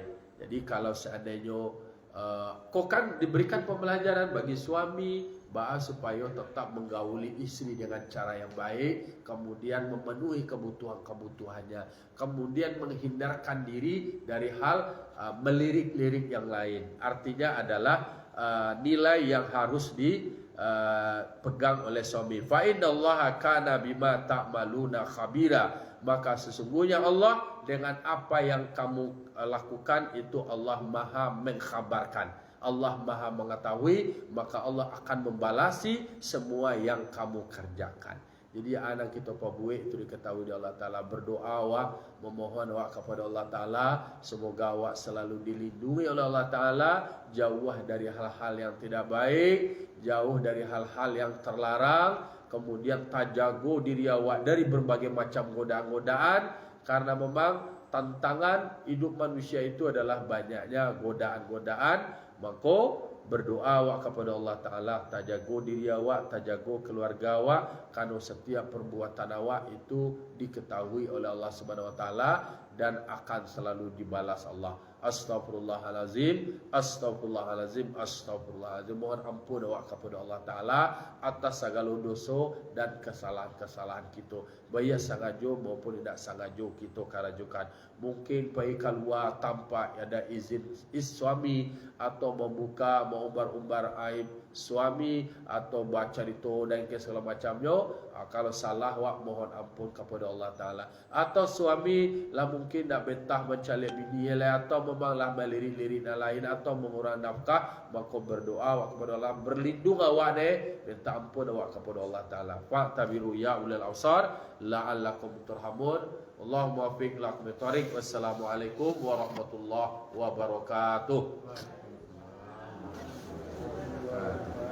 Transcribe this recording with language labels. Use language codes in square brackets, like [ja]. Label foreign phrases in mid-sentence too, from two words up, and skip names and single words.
[id] Jadi kalau seandainya kau kan diberikan pembelajaran bagi suami supaya tetap menggauli istri dengan cara yang baik, kemudian memenuhi kebutuhannya, kemudian menghindarkan diri dari hal melirik-lirik yang lain. Artinya adalah nilai yang harus dipegang oleh suami. [ar] فإن الله كان بما تعملون خبيرا, [id] maka sesungguhnya Allah dengan apa yang kamu lakukan itu Allah Maha mengkhabarkan. Allah Maha mengetahui, maka Allah akan membalasi semua yang kamu kerjakan. Jadi anak kita pabuik itu diketahui oleh Allah Ta'ala. Berdoa awak, memohon awak kepada Allah Ta'ala, semoga awak selalu dilindungi oleh Allah Ta'ala, jauh dari hal-hal yang tidak baik, jauh dari hal-hal yang terlarang, kemudian tajago diri awak dari berbagai macam godaan-godaan. Karena memang tantangan hidup manusia itu adalah banyaknya godaan-godaan. Maka berdoa awak kepada Allah Ta'ala, tajago diri awak, tajago keluarga awak, karena setiap perbuatan awak itu diketahui oleh Allah [ar] سبحانه وتعالى [id] dan akan selalu dibalas Allah. [ar] أستغفر الله العظيم، أستغفر الله العظيم، أستغفر الله العظيم. [id] Mohon ampun awak kepada Allah Taala atas segala dosa dan kesalahan-kesalahan kita. Baik sengaja maupun tidak sengaja kita karajukan. Mungkin pergi keluar tanpa ada izin suami atau membuka mengumbar-umbar aib suami atau baca itu dan segala macamnya. Kalau salah wak mohon ampun kepada Allah Taala. Atau suami lah mungkin nak betah mencari bini lain atau memanglah melirik-lirik lain atau mengurang nafkah, maka berdoa wak kepada Allah, berlindung awak ni, minta ampun awak kepada Allah Taala. [ar] فاعتبروا يا أولي الأبصار لعلكم ترحمون. اللهم وفق لكم بالطريق. والسلام عليكم ورحمة الله وبركاته.